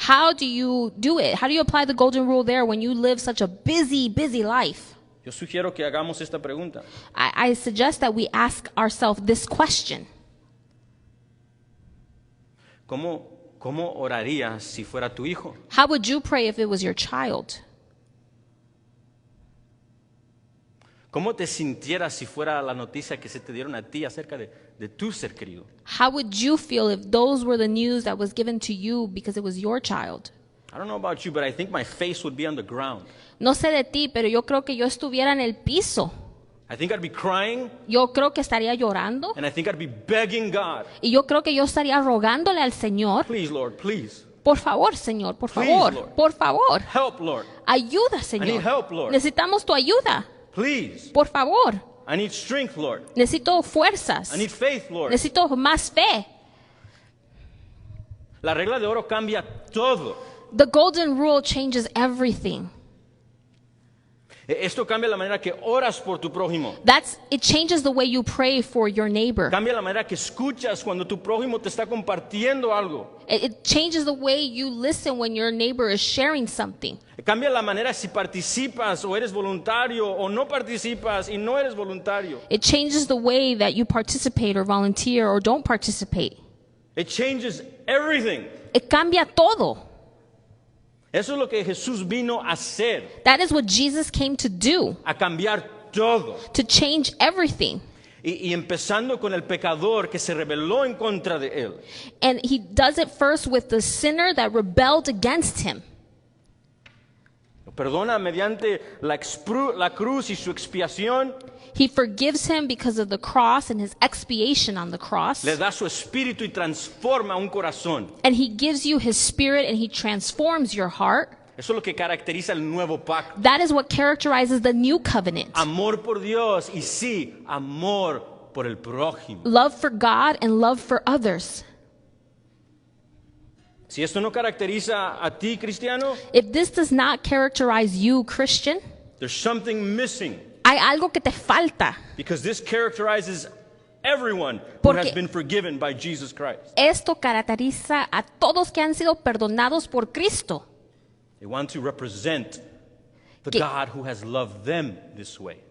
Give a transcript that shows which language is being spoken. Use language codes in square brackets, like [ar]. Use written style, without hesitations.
[en] How do you do it? How do you apply the golden rule there when you live such a busy, busy life? [es] Yo sugiero que hagamos esta pregunta. [en] I suggest that we ask ourselves this question. [es] ¿Cómo orarías si fuera tu hijo? [en] How would you pray if it was your child? [es] ¿Cómo te sintieras si fuera la noticia que se te dieron a ti acerca de tu ser querido? [en] How would you feel if those were the news that was given to you because it was your child? I don't know about you, but I think my face would be on the ground. [es] No sé de ti, pero yo creo que yo estuviera en el piso. [en] I think I'd be crying, [es] Yo creo que estaría llorando. [en] and I think I'd be begging God, [es] Y yo creo que yo estaría rogándole al Señor, [en] please, Lord, please, [es] por favor, Señor, por [en] Please, [es] favor, [en] Lord. [es] por favor. [en] help, Lord, [es] Ayuda, [en] I need [es] Señor. [en] help, Lord, [es] Necesitamos tu ayuda, [en] please, [es] por favor. [en] I need strength, Lord, [es] Necesito fuerzas. [en] I need faith, Lord. [es] Necesito más fe. La regla de oro cambia todo. [en] The golden rule changes everything. [es] Esto cambia la manera que oras por tu prójimo. [en] It changes the way you pray for your neighbor. [es] Cambia la manera que escuchas cuando tu prójimo te está compartiendo algo. [en] It changes the way you listen when your neighbor is sharing something. [es] Cambia la manera si participas o eres voluntario o no participas y no eres voluntario. [en] It changes the way that you participate or volunteer or don't participate. It changes everything. It [es] cambia todo. Eso es lo que Jesús vino a hacer, [en] That is what Jesus came to do, [es] a cambiar todo. [en] to change everything. [es] Y empezando con el pecador que se rebeló en contra de él. [en] And he does it first with the sinner that rebelled against him. [es] Lo perdona mediante la cruz y su expiación. [en] He forgives him because of the cross and his expiation on the cross. [es] Le da su espíritu y transforma un corazón. [en] And he gives you his spirit and he transforms your heart. [es] Eso es lo que caracteriza el nuevo pacto. [en] That is what characterizes the new covenant. [es] Amor por Dios y sí, amor por el prójimo. [en] Love for God and love for others. [es] Si esto no caracteriza a ti, cristiano, [en] If this does not characterize you, Christian, there's something missing. [es] hay algo que te falta. [en] Because this characterizes everyone who [es] Porque [en] has been forgiven by Jesus Christ. [es] Esto caracteriza a todos que han sido perdonados por Cristo, [en] They want to represent the [es] Que- [en] God who has loved them this way.